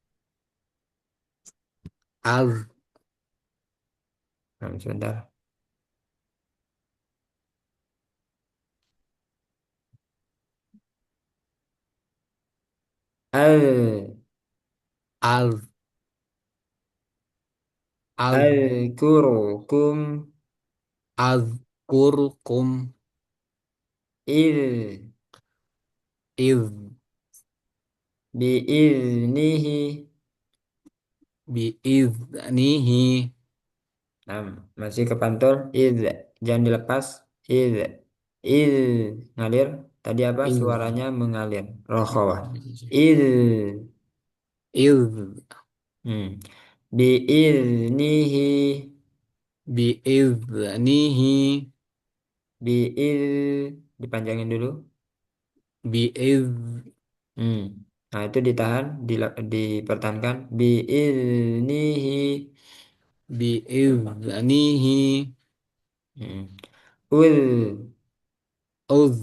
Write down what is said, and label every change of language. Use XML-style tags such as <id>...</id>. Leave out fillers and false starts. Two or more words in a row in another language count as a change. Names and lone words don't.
<ar>az,</ar> <id>Nah, sebentar. Al,</id> <ar>az, az, al kurukum azkurkum il iz biiznihi. biiznihi</ar> <id>Nah, masih kepantul. Iz, jangan dilepas. Iz, iz ngalir. Tadi apa?</id> <ar>iz</ar> <id>Suaranya mengalir. Rokhawah. Iz.</id> <ar>iz Hmm. Biiznihi. biiznihi Biiz.</ar> <id>Dipanjangin dulu.</id> <ar>biiz Hmm.</ar> <id>Nah, itu ditahan, dipertahankan.</id> <ar>Biiznihi. biiznihi Hmm. Ul.</ar>